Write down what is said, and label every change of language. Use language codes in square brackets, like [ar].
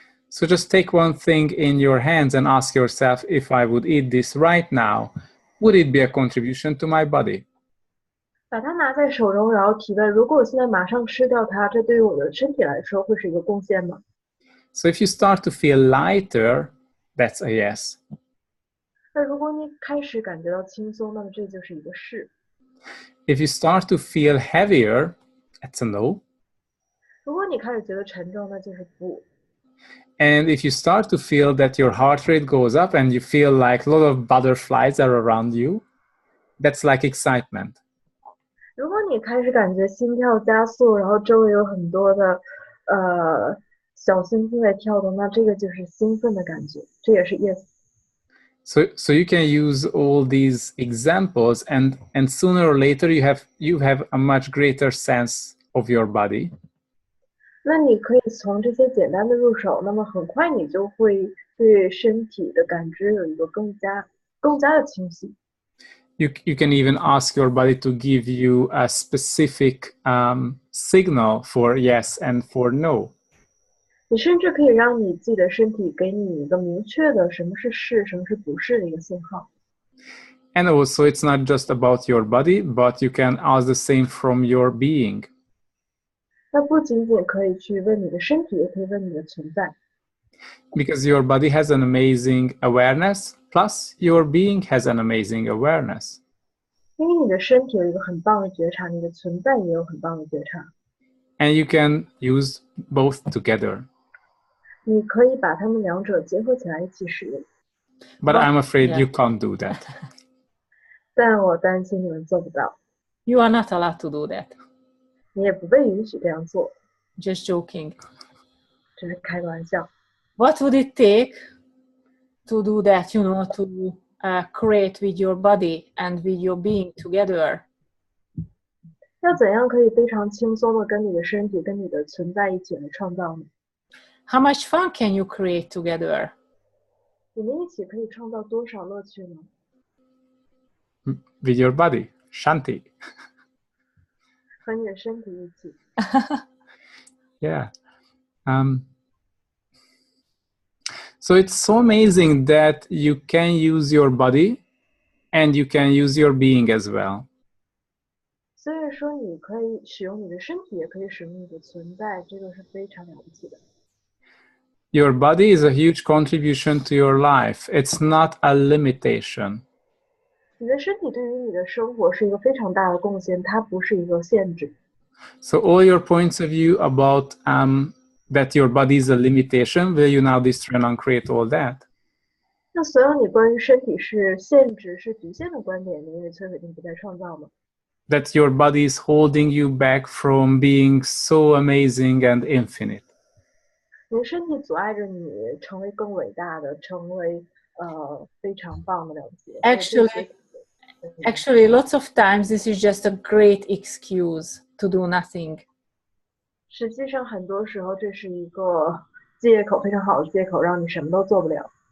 [en] So just take one thing in your hands and ask yourself, if I would eat this right now, would it be a contribution to my body? [zh] 把它拿在手中，然后提问：如果我现在马上吃掉它，这对于我的身体来说会是一个贡献吗？ [en] So if you start to feel lighter, that's a yes. [zh] 那如果你开始感觉到轻松，那么这就是一个是。 [en] If you start to feel heavier, that's a no. [zh] 如果你开始觉得沉重，那就是不。 [en] And if you start to feel that your heart rate goes up and you feel like a lot of butterflies are around you, that's like excitement. [zh] 如果你开始感觉心跳加速，然后周围有很多的小星星在跳动，那这个就是兴奋的感觉，这也是 yes。 [en] So you can use all these examples and sooner or later you have a much greater sense of your body. [zh] 那你可以从这些简单的入手，那么很快你就会对身体的感知有一个更加的清晰。 [en] You can even ask your body to give you a specific signal for yes and for no. [zh] 你甚至可以让你自己的身体给你一个明确的什么是是，什么是不是的一个信号。 [en] And also it's not just about your body, but you can ask the same from your being. [zh] 那不仅仅可以去问你的身体，也可以问你的存在。 [en] Because your body has an amazing awareness, plus your being has an amazing awareness. [zh] 因为你的身体有一个很棒的觉察，你的存在也有很棒的觉察。 [en] And you can use both together. [zh] 你可以把它们两者结合起来一起使用。 [en] But I'm afraid Yeah. you can't do that. [zh] 但我担心你们做不到， [en] You are not allowed to do that. [zh] 你也不被允许这样做， [en] Just joking. [zh] 只是开个玩笑。 [en] What would it take to do that, to create with your body and with your being together? [zh] 要怎样可以非常轻松的跟你的身体、跟你的存在一起来创造呢？ [en] How much fun can you create together? [zh] 你们一起可以创造多少乐趣呢？ [en] With your body, Shanti. [zh] 和你的身体一起。 [en] Yeah. So it's so amazing that you can use your body and you can use your being as well. [zh] 所以说，你可以使用你的身体，也可以使用你的存在，这个是非常了不起的。 [en] Your body is a huge contribution to your life. It's not a limitation. [zh] 你的身体对于你的生活是一个非常大的贡献，它不是一个限制。 [en] So all your points of view about that your body is a limitation, will you now destroy and uncreate all that? [zh] 那所有你关于身体是限制、是局限的观点，你也摧毁并不再创造吗？ [en] That your body is holding you back from being so amazing and infinite. [zh] 你的身体阻碍着你成为更伟大的，成为非常棒的了不起。 [en] Actually, lots of times this is just a great excuse to do nothing. [zh] 实际上，很多时候这是一个借口，非常好的借口，让你什么都做不了。